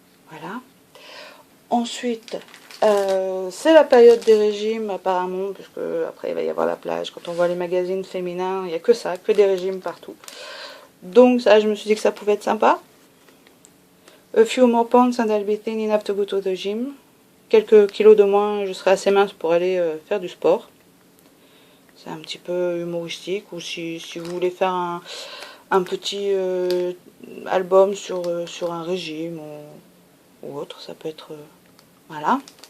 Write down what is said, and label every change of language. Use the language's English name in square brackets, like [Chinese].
[French] Voilà. Ensuite, c'est la période des régimes apparemment, puisque après il va y avoir la plage. Quand on voit les magazines féminins, il n'y a que ça, que des régimes partout. Donc ça, je me suis dit que ça pouvait être sympa. [English] A few more pounds and I'll be thin enough to go to the gym. [French] Quelques kilos de moins, je serai assez mince pour aller faire du sport. C'est un petit peu humoristique. Ou si vous voulez faire un petit album sur un régime ou autre, ça peut être... voilà.